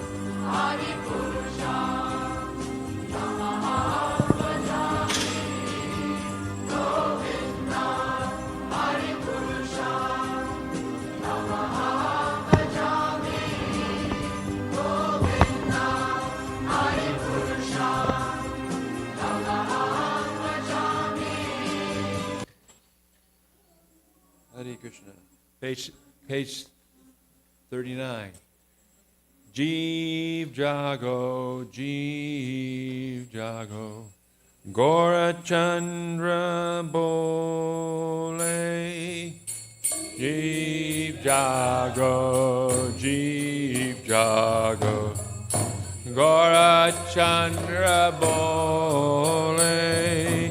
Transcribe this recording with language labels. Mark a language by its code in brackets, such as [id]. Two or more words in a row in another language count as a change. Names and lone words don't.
[sa] आदिपुरुषं तमहं भजामि गोविन्दम् आदिपुरुषं तमहं भजामि गोविन्दम् आदिपुरुषं तमहं भजामि. हरे कृष्ण. [en] Page 39. [bn] জীব জাগো, জীব জাগো, গোরা চন্দ্র বলে. জীব জাগো, জীব জাগো, গোরা চন্দ্র বলে.